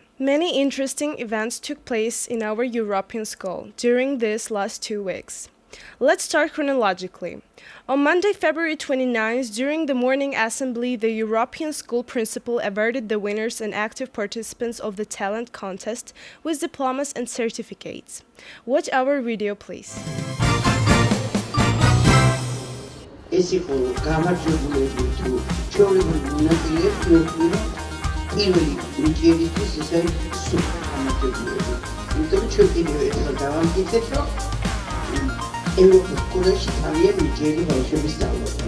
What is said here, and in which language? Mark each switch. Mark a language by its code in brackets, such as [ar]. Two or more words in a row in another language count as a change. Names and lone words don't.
[en] Many interesting events took place in our European school during these last 2 weeks. Let's start chronologically. On Monday, February 29th, during the morning assembly, the European school principal awarded the winners and active participants of the talent contest with diplomas and certificates. Watch our video, please. [ka] ეს იყო გამარჯვებული თუ ჩვეულებრივი მონაწილეები პირველი ნიჭიერისთვის ეს არის სუპერ გამარჯვებულები. იმიტომ რომ ჩვენ კიდევ ერთხელ დავამტკიცეთ, რომ ევროპის სკოლაში ძალიან ნიჭიერი ბავშვები სწავლობენ.